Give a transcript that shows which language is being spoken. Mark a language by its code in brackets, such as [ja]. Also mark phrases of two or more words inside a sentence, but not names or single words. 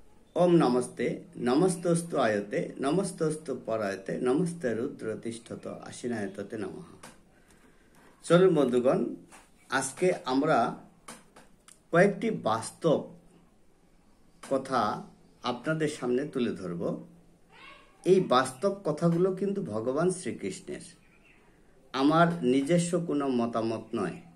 [sa] ओम नमस्ते नमस्तस्तु आयते नमस्तस्तु परायते नमस्ते रुद्र तिष्ठत आशीनायते नमः। [bn] চলুন বন্ধুগণ, আজকে আমরা কয়েকটি বাস্তব কথা আপনাদের সামনে তুলে ধরব। এই বাস্তব কথাগুলো কিন্তু ভগবান শ্রীকৃষ্ণের, আমার নিজস্ব কোনো মতামত নয়।